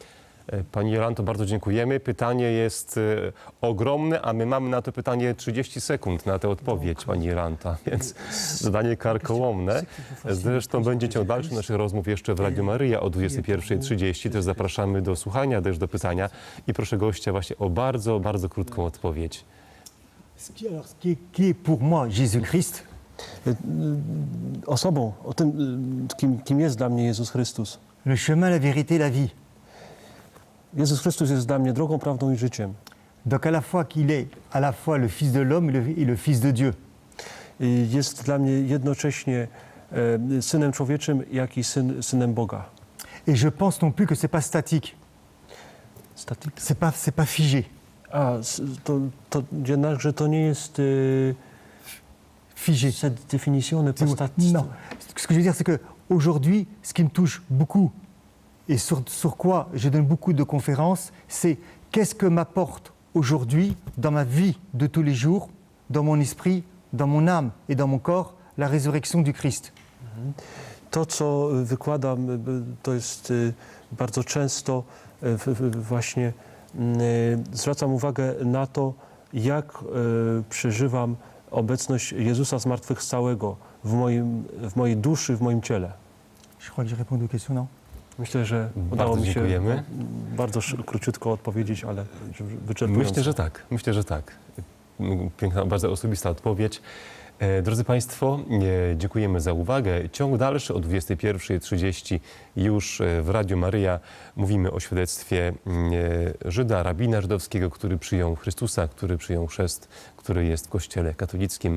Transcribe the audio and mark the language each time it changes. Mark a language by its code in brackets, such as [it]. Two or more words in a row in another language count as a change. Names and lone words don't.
[pl] Pani Jolanto, bardzo dziękujemy. Pytanie jest ogromne, a my mamy na to pytanie 30 sekund na tę odpowiedź, Pani Jolanta, więc zadanie karkołomne. Zresztą będzie ciąg dalszy naszych rozmów jeszcze w Radiu Maryja o 21:30. Też zapraszamy do słuchania, też do pytania i proszę gościa właśnie o bardzo, bardzo krótką odpowiedź. [fr] Alors, qui est pour moi Jésus-Christ? [pl] Osobą, o tym, kim jest dla mnie Jezus Chrystus. [fr] Le chemin, la vérité, la vie. [pl] Jezus Chrystus jest dla mnie drogą, prawdą i życiem. [fr] Donc à la fois qu'il est à la fois le Fils de l'homme et le Fils de Dieu. [pl] Jest dla mnie jednocześnie Synem Człowieczym, jak i Synem Boga. [fr] Et je pense non plus que c'est pas statique. [pl] Statik? [fr] C'est pas figé. [pl] To jednakże to nie jest [fr] Figé. cette définition n'est pas statique. Non. Ce que je veux dire, c'est que aujourd'hui, ce qui me touche beaucoup et sur quoi je donne beaucoup de conférences, c'est qu'est-ce que m'apporte aujourd'hui, dans ma vie de tous les jours, dans mon esprit, dans mon âme et dans mon corps, la résurrection du Christ. [pl] To, co wykładam, to jest bardzo często właśnie zwracam uwagę na to, jak przeżywam obecność Jezusa zmartwychwstałego w mojej duszy, w moim ciele. [fr] Je crois que j'ai répondu aux questions, non? [pl] Myślę, że Bardzo udało mi się dziękujemy. bardzo króciutko odpowiedzieć, ale wyczerpująco. Myślę, że tak. Piękna, bardzo osobista odpowiedź. Drodzy Państwo, dziękujemy za uwagę. Ciąg dalszy o 21:30 już w Radiu Maryja mówimy o świadectwie Żyda, rabina żydowskiego, który przyjął Chrystusa, który przyjął chrzest, który jest w Kościele katolickim.